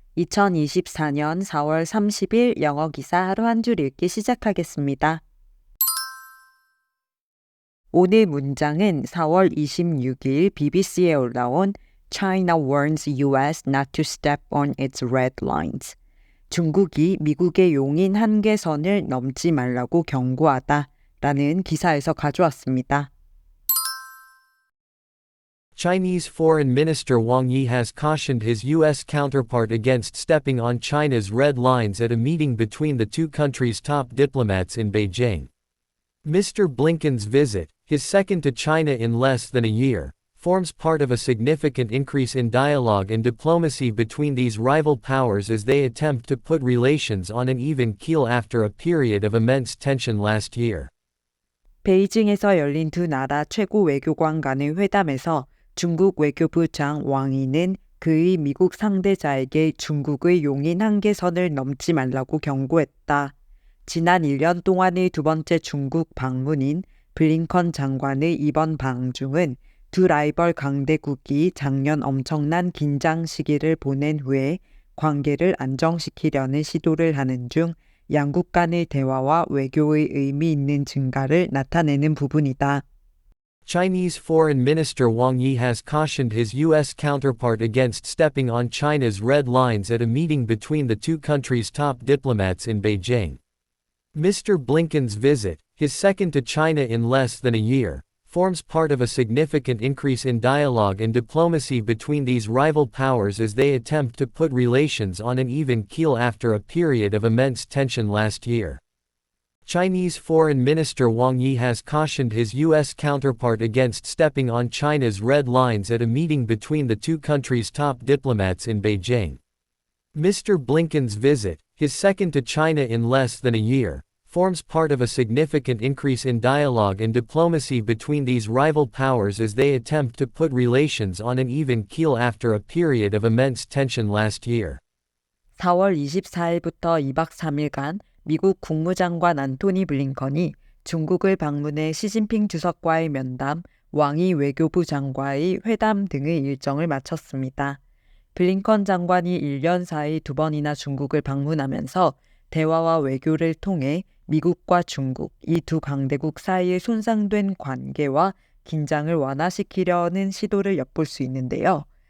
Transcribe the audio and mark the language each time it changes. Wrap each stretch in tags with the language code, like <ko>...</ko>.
<ko>2024년 4월 30일 영어 기사 하루 한 줄 읽기 시작하겠습니다. 오늘 문장은 4월 26일 BBC에 올라온</ko> <en>China warns US not to step on its red lines.</en> <ko>중국이 미국의 용인 한계선을 넘지 말라고 경고하다 라는 기사에서 가져왔습니다.</ko> <en>Chinese Foreign Minister Wang Yi has cautioned his U.S. counterpart against stepping on China's red lines at a meeting between the two countries' top diplomats in Beijing. Mr. Blinken's visit, his second to China in less than a year, forms part of a significant increase in dialogue and diplomacy between these rival powers as they attempt to put relations on an even keel after a period of immense tension last year.</en> <ko>베이징에서 열린 두 나라 최고 외교관 간의 회담에서 중국 외교부장 왕이는 그의 미국 상대자에게 중국의 용인 한계선을 넘지 말라고 경고했다. 지난 1년 동안의 두 번째 중국 방문인 블링컨 장관의 이번 방중은 두 라이벌 강대국이 작년 엄청난 긴장 시기를 보낸 후에 관계를 안정시키려는 시도를 하는 중 양국 간의 대화와 외교의 의미 있는 증가를 나타내는 부분이다.</ko> <en>Chinese Foreign Minister Wang Yi has cautioned his U.S. counterpart against stepping on China's red lines at a meeting between the two countries' top diplomats in Beijing. Mr. Blinken's visit, his second to China in less than a year, forms part of a significant increase in dialogue and diplomacy between these rival powers as they attempt to put relations on an even keel after a period of immense tension last year. Chinese Foreign Minister Wang Yi has cautioned his U.S. counterpart against stepping on China's red lines at a meeting between the two countries' top diplomats in Beijing. Mr. Blinken's visit, his second to China in less than a year, forms part of a significant increase in dialogue and diplomacy between these rival powers as they attempt to put relations on an even keel after a period of immense tension last year.</en> <ko>4월 24일부터 2박 3일간 미국 국무장관 안토니 블링컨이 중국을 방문해 시진핑 주석과의 면담, 왕이 외교부 장과의 회담 등의 일정을 마쳤습니다. 블링컨 장관이 1년 사이 두 번이나 중국을 방문하면서 대화와 외교를 통해 미국과 중국, 이 두 강대국 사이의 손상된 관계와 긴장을 완화시키려는 시도를 엿볼 수 있는데요.</ko>